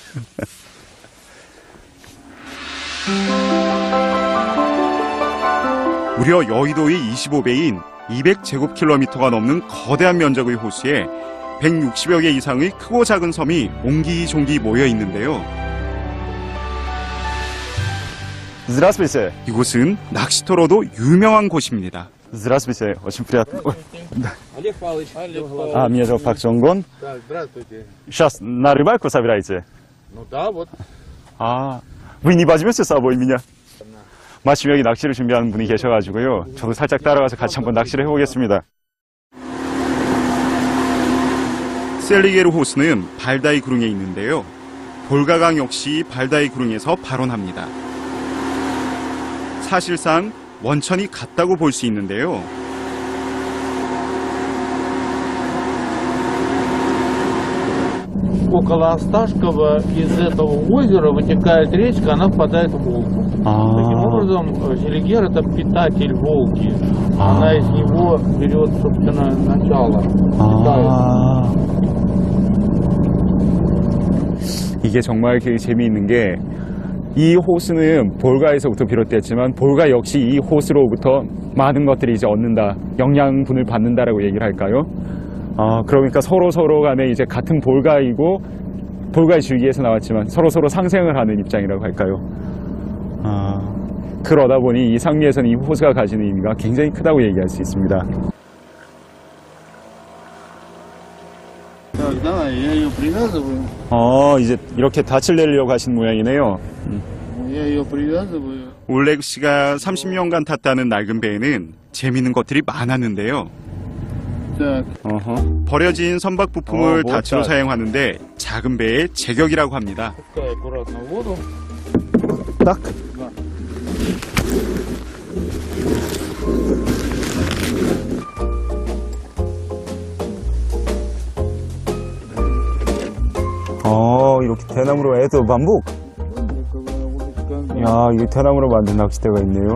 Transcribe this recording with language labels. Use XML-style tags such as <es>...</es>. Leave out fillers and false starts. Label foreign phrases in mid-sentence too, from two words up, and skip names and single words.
<ko>무려 여의도의 25배인 200제곱킬로미터가 넘는 거대한 면적의 호수에 160여 개 이상의 크고 작은 섬이 옹기종기 모여 있는데요.</ko> <ru>Здравствуйте.</ru> <ko>이곳은 낚시터로도 유명한 곳입니다.</ko> <ru>Здравствуйте. Очень приятно. Ой, да. Олег Павлович. Меня зовут Пак Чонгон. Да, здравствуйте. Сейчас на рыбалку собираете? Ну да, вот. Вы не возьмете с собой меня?</ru> <ko>마침 여기 낚시를 준비하는 분이 계셔가지고요. 저도 살짝 따라가서 같이 한번 낚시를 해보겠습니다. 셀리게르 호수는 발다이 구릉에 있는데요. 볼가강 역시 발다이 구릉에서 발원합니다. 사실상 원천이 같다고 볼 수 있는데요.</ko> <ru>Около Осташкова из этого озера вытекает речка, она впадает в Волгу. Таким образом, Селигер — это питатель Волги. Она из него берет, собственно, начало.</ru> <ko>이게 정말 재미있는 게 이 호수는 볼가에서부터 비롯됐지만 볼가 역시 이 호수로부터 많은 것들이 이제 얻는다, 영양분을 받는다라고 얘기를 할까요? 그러니까 서로 간에 이제 같은 볼가이고 볼가의 줄기에서 나왔지만 서로 상생을 하는 입장이라고 할까요? 그러다 보니 이 상류에서는 이 호수가 가지는 의미가 굉장히 크다고 얘기할 수 있습니다.</ko> <ru>Так, да, я ее привязываю.</ru> <ko>이제 이렇게 닻을 내려고 하신 모양이네요.</ko> <ru>Я ее привязываю.</ru> <ko>올레그 씨가 30년간 탔다는 낡은 배에는 재미있는 것들이 많았는데요.</ko> <ru>Так,</ru> <ko>버려진 선박 부품을 멋져. 닻으로 사용하는데 작은 배의 제격이라고 합니다.</ko> <ru>Пускай аккуратно в воду.</ru> <ko>딱. 이렇게 대나무로 애도 반복. 야, 이게 대나무로 만든 낚싯대가 있네요.</ko>